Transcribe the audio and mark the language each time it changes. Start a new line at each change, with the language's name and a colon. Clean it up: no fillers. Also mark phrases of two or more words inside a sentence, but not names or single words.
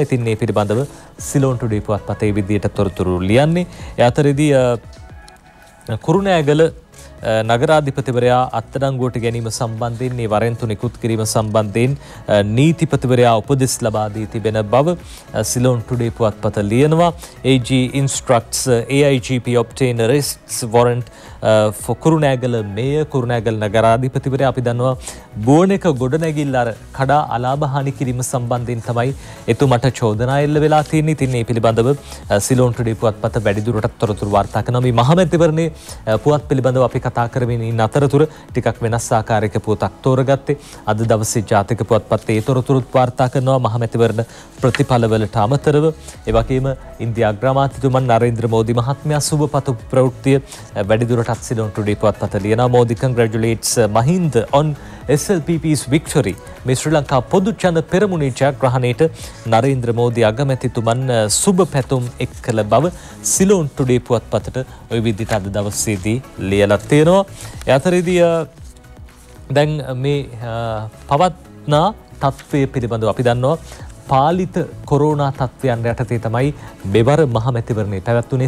Sinhala: ඉතින් මේ පිළිබඳව සිලෝන් ටුඩේ පුවත්පතේ විදිහට තොරතුරු ලියන්නේ. ඒ අතරේදී කුරුණෑගල නගරාධිපතිවරයා අත්අඩංගුවට ගැනීම සම්බන්ධයෙන් මේ වරෙන්තු නිකුත් කිරීම සම්බන්ධයෙන් නීතිපතිවරයා උපදෙස් ලබා දී තිබෙන බව සිලෝන් ටුඩේ පුවත්පත ලියනවා.
English: AG instructs AIGP obtain arrests warrant for
Sinhala: කුරුණෑගල මේයර් කුරුණෑගල නගරාධිපතිවරයා අපි දන්නවා බෝනක ගොඩනැගිල්ල අර කඩා අලාභ හානි කිරීම සම්බන්ධයෙන් තමයි එතුමට චෝදනා එල්ල වෙලා තියෙන්නේ. ඉතින් මේ පිළිබඳව සිලෝන් ටුඩේ පුවත්පත වැඩිදුරටත් තොරතුරු වාර්තා කරනවා. මේ මහමැතිවරණයේ පුවත් පිළිබඳව අපි කතා කරමින් ඉන්න අතරතුර ටිකක් වෙනස් ආකාරයක පුවතක් තෝරගත්තේ. අද දවසේ ජාතික පුවත්පතේ ඒ තොරතුරුත් වාර්තා කරනවා මහමැතිවරණ ප්‍රතිඵලවලට අමතරව. ඒ වගේම ඉන්දියා අග්‍රාමාත්‍යතුමන් නරේන්ද්‍ර මෝදි මහත්මයා සුබපතු ප්‍රවෘත්තිය වැඩිදුරටත් සිලෝන් ටුඩේ පුවත්පත ලියනවා.
English: මෝදි congratulates Mahind on SLPP's victory.
Sinhala: මේ ශ්‍රී ලංකා පොදු ජන පෙරමුණේ ජයග්‍රහණයට නරේන්ද්‍ර මෝදි අගමැතිතුමන් සුබ පැතුම් එක් කළ බව සිලෝන් ටුඩේ පුවත්පතට ওই විදිහට අද දවසේදී ලියලා තියෙනවා. ඒ අතරේදී දැන් මේ පවත්නා තත්ත්වය පිළිබඳව අපි දන්නවා පාලිත කොරෝනා තත්ත්වයන් යටතේ තමයි මෙවර මහමැතිවරණය පැවැත්වුණේ.